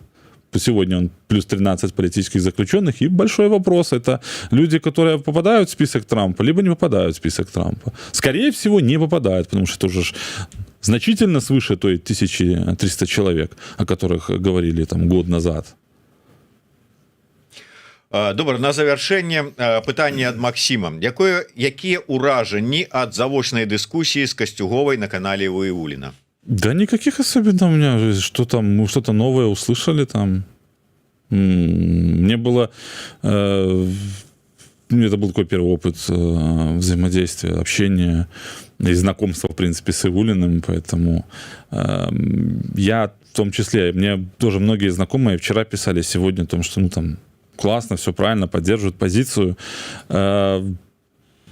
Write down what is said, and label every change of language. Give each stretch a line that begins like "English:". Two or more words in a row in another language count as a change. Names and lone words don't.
Russian: Сегодня он плюс 13 политических заключенных. И большой вопрос, это люди, которые попадают в список Трампа, либо не попадают в список Трампа. Скорее всего, не попадают, потому что это уже значительно свыше той 1300 человек, о которых говорили там год назад.
Belarusian: Добра, на завяршэнне пытанне ад Максіма. Якія ўражанні ад завочнай дыскусіі з Касцюговай на канале Ваеуліна?
Russian: Да никаких особенно у меня. Что там, мы что-то новое услышали там. Мне было... Это был такой первый опыт взаимодействия, общения и знакомства, в принципе, с Ваеулиным, поэтому я в том числе, мне тоже многие знакомые вчера писали, сегодня о том, что, ну, там, классно, все правильно, поддерживают позицию.